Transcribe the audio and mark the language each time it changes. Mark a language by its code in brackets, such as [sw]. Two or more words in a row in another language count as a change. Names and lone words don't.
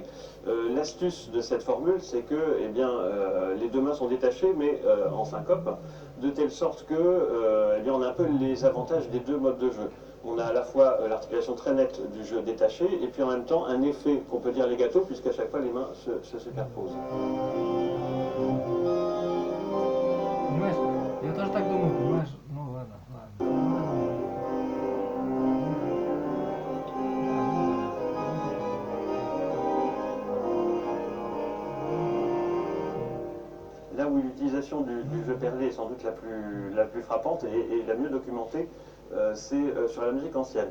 [fr] L'astuce de cette formule, c'est que eh bien, les deux mains sont détachées, mais en syncope, de telle sorte que eh bien, on a un peu les avantages des deux modes de jeu. On a à la fois l'articulation très nette du jeu détaché, et puis en même temps un effet qu'on peut dire legato, puisqu'à chaque fois les mains se superposent. [ru] Понимаешь, я тоже так думаю, понимаешь? Ну ладно, ладно. [fr] Là où l'utilisation du jeu perlé est sans doute la plus frappante et la mieux documentée, c'est sur la musique ancienne.